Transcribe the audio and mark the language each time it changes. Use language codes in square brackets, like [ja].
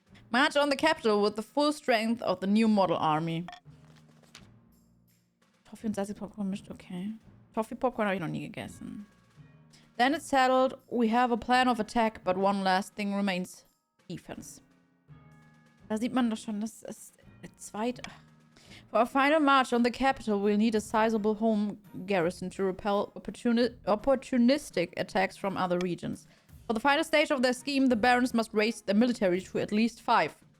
[en] March on the capital with the full strength of the new model army. [de] Toffee und Salzig-Popcorn mischt, okay. Toffee-Popcorn habe ich noch nie gegessen. [en] Then it's settled. We have a plan of attack, but one last thing remains. Defense. [de] Da sieht man doch schon, das ist der zweite. [en] For a final march on the capital, we'll need a sizable home garrison to repel opportunistic attacks from other regions. For the final stage of their scheme, the barons must raise their military to at least 5.